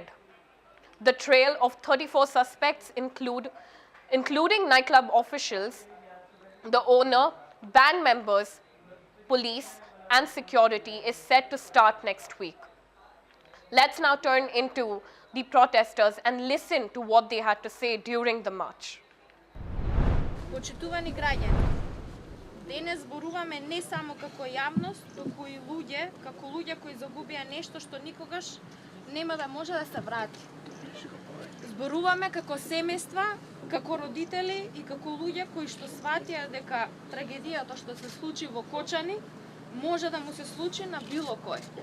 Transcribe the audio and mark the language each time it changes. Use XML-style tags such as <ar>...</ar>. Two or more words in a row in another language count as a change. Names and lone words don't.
<en>The trail of 34 suspects including nightclub officials, the owner, band members, police, and security is set to start next week. Let's now turn into the protesters and listen to what they had to say during the march.</en> <mk>Почитувани граѓани, денес зборуваме не само како јавност, туку и како луѓе кои загубија нешто што никогаш нема да може да се врати. Зборуваме како семејства, како родители и како луѓе кои што сватија дека трагедијата што се случи во Кочани може да му се случи на било кој.</mk>